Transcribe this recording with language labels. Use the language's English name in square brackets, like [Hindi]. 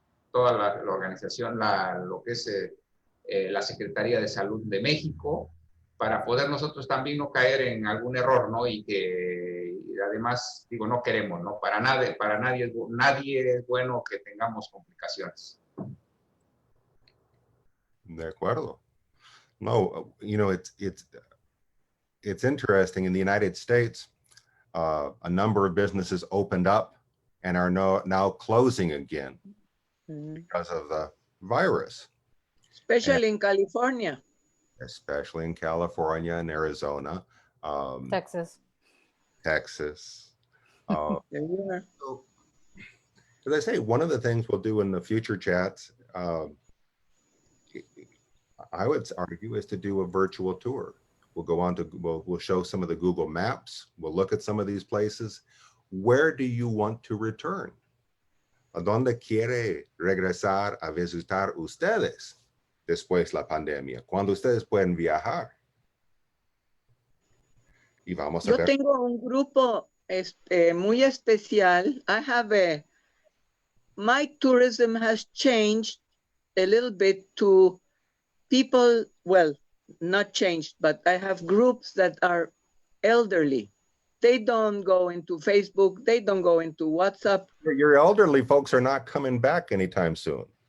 [Spanish] toda la organización, lo que es la Secretaría de Salud de México, para poder nosotros también no caer en algún error, ¿no? Y además, digo, no queremos, ¿no? Para nadie es bueno que tengamos complicaciones. De acuerdo. [English] No, you know, it's interesting. In the United States, a number of businesses opened up and are now closing again because of the virus. Especially in California. Especially in California and Arizona. Texas. Texas. There you are. So, as I say, one of the things we'll do in the future chats, I would argue, is to do a virtual tour. We'll go on to, we'll show some of the Google Maps. We'll look at some of these places. Where do you want to return? [Spanish] ¿A dónde quiere regresar a visitar ustedes después la pandemia? Cuando ustedes pueden viajar. Y vamos a Yo ver. tengo un grupo muy especial. [English] My tourism has changed a little bit to people, well, not changed, but I have groups that are elderly. They don't go into Facebook. They don't go into WhatsApp. Your elderly folks are not coming back anytime soon.